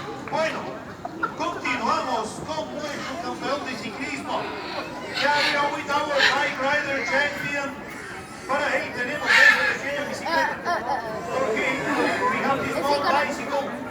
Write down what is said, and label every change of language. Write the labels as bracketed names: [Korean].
[Spanish] Bueno, continuamos con nuestro campeón de ciclismo. [English] Carry on with our bike rider champion. [Spanish] Para él tenemos esta pequeña bicicleta. [English] Porque we have this small bicycle.